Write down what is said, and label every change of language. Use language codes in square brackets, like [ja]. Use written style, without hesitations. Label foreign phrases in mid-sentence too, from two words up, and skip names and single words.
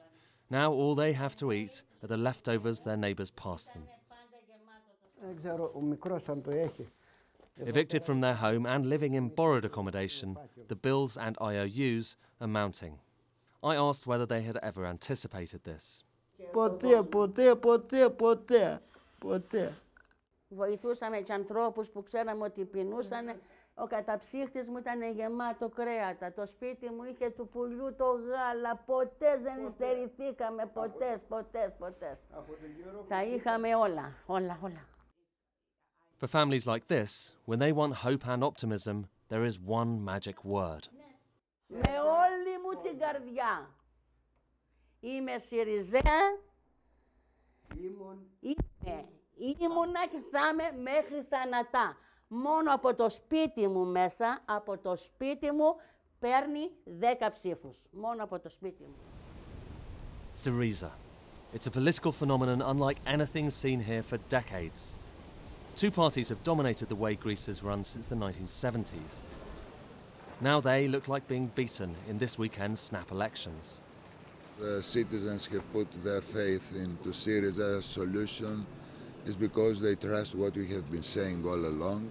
[en] Now all they have to eat are the leftovers their neighbours pass them. Evicted from their home and living in borrowed accommodation, the bills and IOUs are mounting. I asked whether they had ever anticipated this. [el] Βοηθούσαμε και ανθρώπους που ξέραμε ότι πεινούσαν. Ο καταψύχτης μου ήταν γεμάτο κρέατα. Το σπίτι μου είχε του πουλιού το γάλα. Ποτέ δεν υστερηθήκαμε. Ποτέ. Τα είχαμε όλα. [en] For families like this, when they want hope and optimism, there is one magic word. [el] Με όλη μου την καρδιά. Είμαι Συριζέα. Ήμουνα και θα είμαι μέχρι θανατά. Μόνο από το σπίτι μου μέσα, από το σπίτι μου, παίρνει 10 ψήφους. Μόνο από το σπίτι μου. [en] Syriza. It's a political phenomenon unlike anything seen here for decades. Two parties have dominated the way Greece has run since the 1970s. Now they look like being beaten in this weekend's snap elections. The citizens have put their faith into Syriza's solution is because they trust what we have been saying all along.